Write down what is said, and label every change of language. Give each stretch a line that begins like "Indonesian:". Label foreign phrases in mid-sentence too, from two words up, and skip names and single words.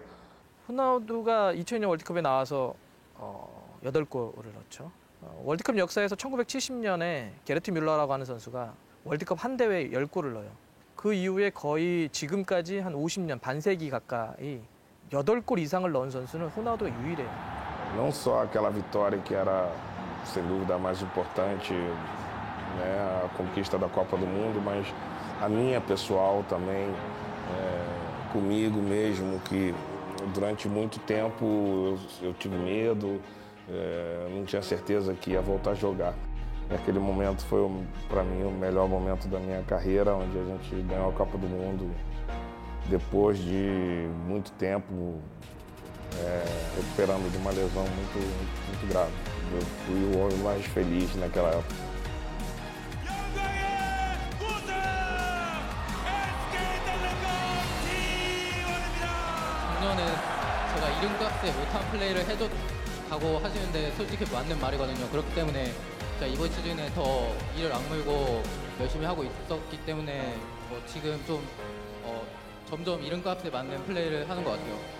Korean: 호나우두가 2002년 월드컵에 나와서 8골을 넣었죠. 월드컵 역사에서 1970년에 게르트 뮬러라고 하는 선수가 월드컵 한 대회에 10골을 넣어요. 그 이후에 거의 지금까지 한 50년, 반세기 가까이 8골 이상을 넣은 선수는 호나우두가 유일해요.
Portuguese: Não só aquela vitória que era, sem dúvida, a mais importante, né, a conquista da Copa do Mundo, mas a minha pessoal também, comigo mesmo, que durante muito tempo eu tive medo, não tinha certeza que ia voltar a jogar. E aquele momento foi, para mim, o melhor momento da minha carreira, onde a gente ganhou a Copa do Mundo depois de muito tempo, recuperando de uma lesão muito grave. Eu fui o homem mais feliz naquela época.
Korean: 작년에 제가 이름값에 못한 플레이를 해줬다고 하시는데 솔직히 맞는 말이거든요. 그렇기 때문에 제가 이번 시즌에 더 이를 악물고 열심히 하고 있었기 때문에 지금 좀 점점 이름값에 맞는 플레이를 하는 것 같아요.